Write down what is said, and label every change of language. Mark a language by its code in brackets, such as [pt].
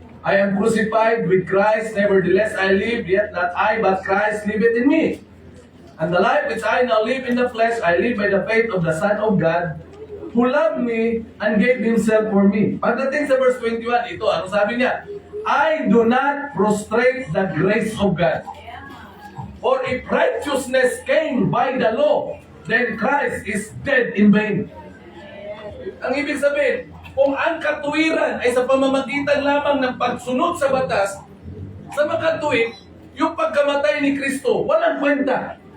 [en] I am crucified with Christ, nevertheless I live, yet not I, but Christ liveth in me. And the life which I now live in the flesh, I live by the faith of the Son of God, who loved me and gave Himself for me. [tl] Pagdating sa verse 21, ito, ano sabi niya? [en] I do not prostrate the grace of God. For if righteousness came by the law, then Christ is dead in vain. [tl] Ang ibig sabihin, kung ang katuwiran ay sa pamamagitan lamang ng pagsunod sa batas, sa makatuwid, yung pagkamatay ni Kristo, walang kwenta.